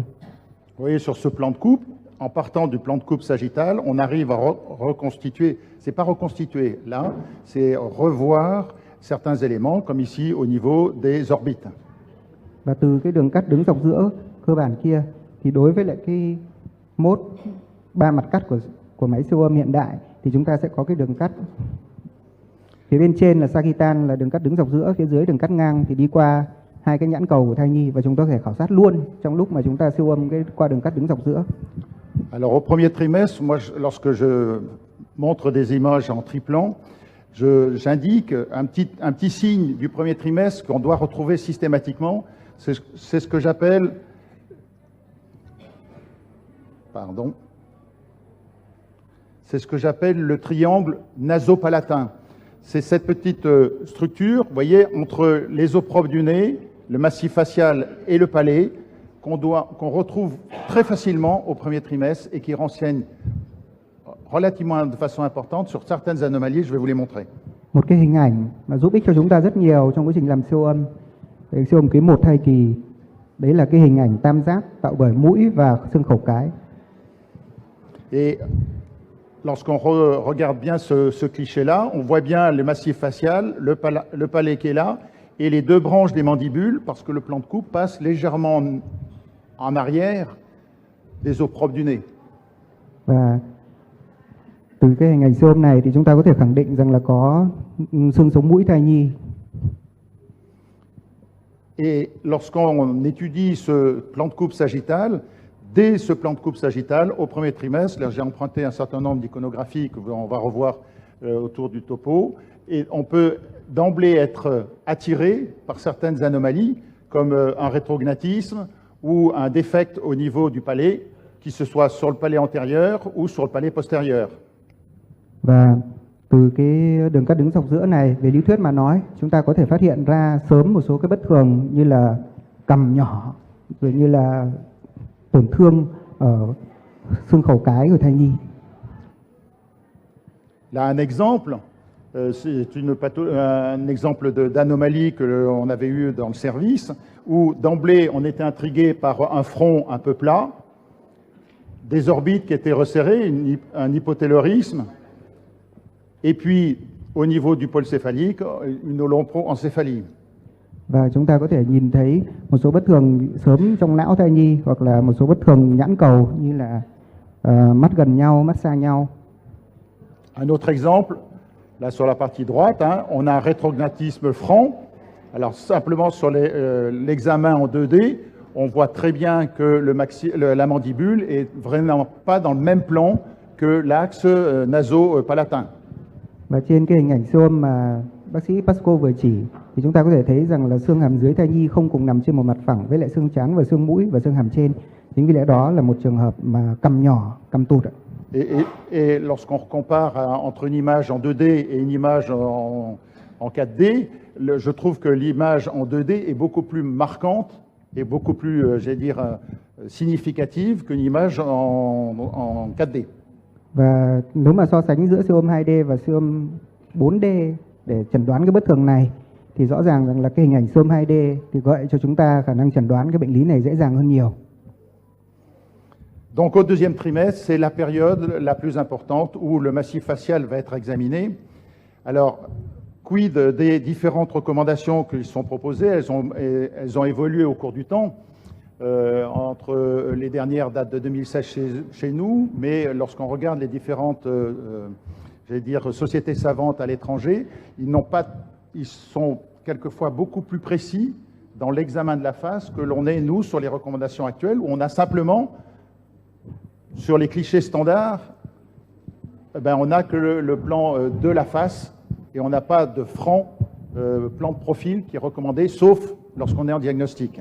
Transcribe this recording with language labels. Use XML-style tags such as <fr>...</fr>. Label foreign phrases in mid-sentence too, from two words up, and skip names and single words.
<fr>Vous voyez, sur ce plan de coupe, en partant du plan de coupe sagittal, on arrive à reconstituer, c'est pas reconstituer là, c'est revoir certains éléments, comme ici au niveau des orbites.</fr> <vi>Và từ cái đường cắt đứng dọc giữa cơ bản kia thì đối với lại cái mốt 3 mặt cắt của máy siêu âm hiện đại thì chúng ta sẽ có cái đường cắt phía bên trên là sagittal, là đường cắt đứng dọc giữa, phía dưới đường cắt ngang thì đi qua hai cái nhãn cầu của thai nhi, và chúng ta có thể khảo sát luôn trong lúc mà chúng ta siêu âm qua đường cắt đứng dọc giữa.</vi> <fr>Alors au premier trimestre, moi, lorsque je montre des images en triplan, j'indique un petit signe du premier trimestre qu'on doit retrouver systématiquement. C'est ce que j'appelle, c'est ce que j'appelle le triangle nasopalatin. C'est cette petite structure, vous voyez, entre les os propres du nez, le massif facial et le palais, qu'on retrouve très facilement au premier trimestre et qui renseigne relativement de façon importante sur certaines anomalies. Je vais vous les montrer.</fr> <vi>Một cái hình ảnh mà giúp ích cho chúng ta rất nhiều trong quá trình làm siêu âm, siêu âm quý 1 thai kỳ, đấy là cái hình ảnh tam giác tạo bởi mũi và xương khẩu cái.</vi> <fr>Et lorsqu'on regarde bien ce cliché-là, on voit bien le massif facial, le palais qui est là, et les deux branches des mandibules, parce que le plan de coupe passe légèrement en arrière des os propres du nez.</fr> <vi>Và từ cái hình ảnh siêu âm này thì chúng ta có thể khẳng định rằng là có xương sống mũi thai nhi.</vi> <fr>Et lorsqu'on étudie ce plan de coupe sagittal, dès ce plan de coupe sagittal, au premier trimestre, là j'ai emprunté un certain nombre d'iconographies qu'on va revoir autour du topo, et on peut d'emblée être attiré par certaines anomalies, comme un rétrognatisme ou un défect au niveau du palais, qui se soit sur le palais antérieur ou sur le palais postérieur.</fr> <vi>Và từ cái đường cắt đứng dọc giữa này, về lý thuyết mà nói, chúng ta có thể phát hiện ra sớm một số cái bất thường như là cằm nhỏ, rồi như là tổn thương ở xương khẩu cái của thai nhi.</vi> <fr>Là un exemple, c'est un exemple d'anomalie que l'on avait eu dans le service, où d'emblée on était intrigué par un front un peu plat, des orbites qui étaient resserrées, un hypotaylorisme, et puis au niveau du pôle céphalique, une holomproencéphalie.</fr> <vi>Và chúng ta có thể nhìn thấy một số bất thường sớm trong não thai nhi, hoặc là một số bất thường nhãn cầu như là mắt gần nhau, mắt xa nhau.</vi> <fr>Un autre exemple, là sur la partie droite, on a un rétrognatisme franc. Alors simplement sur l'examen en 2D, on voit très bien que la mandibule est vraiment pas dans le même plan que l'axe naso-palatin.</fr> <vi>Và trên cái hình ảnh siêu âm mà bác sĩ Pasco vừa chỉ thì chúng ta có thể thấy rằng là xương hàm dưới thai nhi không cùng nằm trên một mặt phẳng với lại xương trán và xương mũi và xương hàm trên. Chính vì lẽ đó là một trường hợp mà cằm nhỏ, cằm tụt ạ.</vi> <fr>Et lorsqu'on compare entre une image en 2D et une image en 4D, je trouve que l'image en 2D est beaucoup plus marquante et beaucoup plus, j'allais dire, significative qu'une image en 4D.</fr> <vi>Và nếu mà so sánh giữa siêu âm 2D và siêu âm 4D để chẩn đoán cái bất thường này thì rõ ràng rằng là cái hình ảnh siêu âm 2D thì gợi cho chúng ta khả năng chẩn đoán cái bệnh lý này dễ dàng hơn nhiều.</vi> <fr>Donc au deuxième trimestre, c'est la période la plus importante où le massif facial va être examiné. Alors, quid des différentes recommandations qui sont proposées? Elles ont évolué au cours du temps. Entre les dernières datent de 2016 chez nous, mais lorsqu'on regarde les différentes j'allais dire, sociétés savantes à l'étranger, ils sont quelquefois beaucoup plus précis dans l'examen de la face que l'on est, nous, sur les recommandations actuelles, où on a simplement, sur les clichés standards, ben, on n'a que le plan de la face et on n'a pas de franc plan de profil qui est recommandé, sauf lorsqu'on est en diagnostic.</fr>